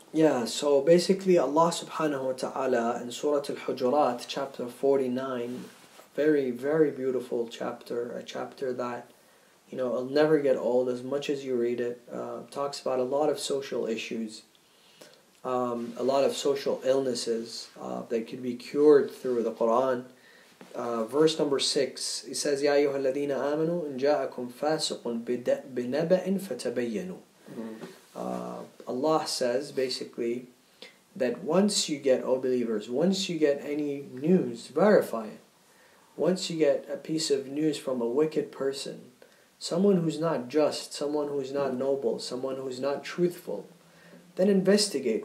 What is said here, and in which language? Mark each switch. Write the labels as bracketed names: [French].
[English] Yeah, so basically Allah subhanahu wa ta'ala in Surah Al-Hujurat, chapter 49, very, very beautiful chapter, a chapter that, it'll never get old as much as you read it. Talks about a lot of social issues, a lot of social illnesses that can be cured through the Quran. Verse number 6, it says, [Arabic] يَا أَيُّهَا الَّذِينَ آمَنُوا إِنْ جَاءَكُمْ فَاسِقٌ بِنَبَأٍ فَتَبَيَّنُوا. [English] Allah says basically that once you get, believers, once you get any news, verify it. Once you get a piece of news from a wicked person, someone who's not just, someone who's not noble, someone who's not truthful, then investigate.